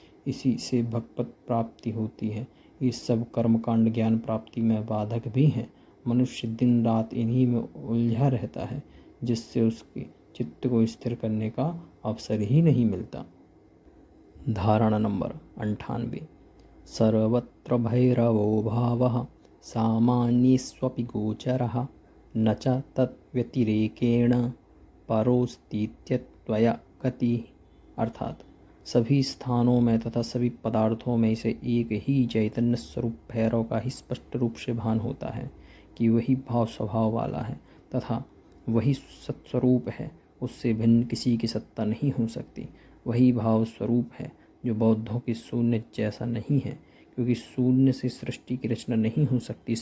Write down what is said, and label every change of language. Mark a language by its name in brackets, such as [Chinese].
[Hindi] इसी से भगवत प्राप्ति होती है। ये सब कर्मकांड ज्ञान प्राप्ति में बाधक भी हैं। मनुष्य दिन रात इन्हीं में उलझा रहता है, जिससे उसके चित्त को स्थिर करने का अवसर ही नहीं मिलता। धारणा नंबर 98। [Sanskrit] सर्वत्र भैरवो भावः सामान्येष्वपि गोचरः न च तद्व्यतिरेकेण परोस्तीत्यत्वया गतिः। [Hindi] अर्थात सभी स्थानों में तथा सभी पदार्थों में इसे एक ही चैतन्य स्वरूप भैरव का ही स्पष्ट रूप से भान होता है कि वही भाव स्वभाव वाला है तथा वही सत्स्वरूप है। उससे भिन्न किसी की सत्ता नहीं हो सकती। वही भाव स्वरूप है जो बौद्धों की शून्य जैसा नहीं है, क्योंकि शून्य से सृष्टि की रचना नहीं हो सकती।